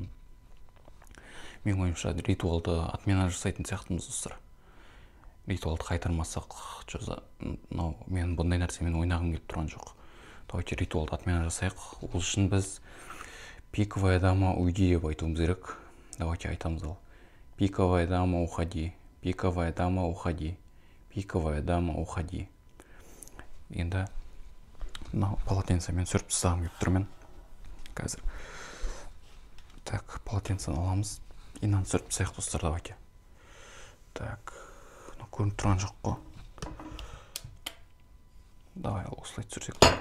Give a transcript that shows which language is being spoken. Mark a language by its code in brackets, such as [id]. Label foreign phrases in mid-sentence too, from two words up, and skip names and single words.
[kk] Мен ойымша ритуалды отмена жасайтын сияқтымыз достар. Ритуалды қайтармасақ, мен бұндай нәрсемен ойнағым келіп тұрған жоқ. Давайте ритуалды отмена жасайық. Ол үшін біз [ru] пиковая дама уйди [kk] деп айтуымыз керек. Давайте айтамыз ал. [ru] Пиковая дама уходи. Пиковая дама уходи. Пиковая дама уходи. [kk] Енді полотенцемен сүріп тастағым келіп тұрмын. Қазір. Так, полотенцені аламыз. Инан сүріп тастайық достар, давайте. Так, көрініп тұрған жоқ қой. Давай, осылай түсірсек.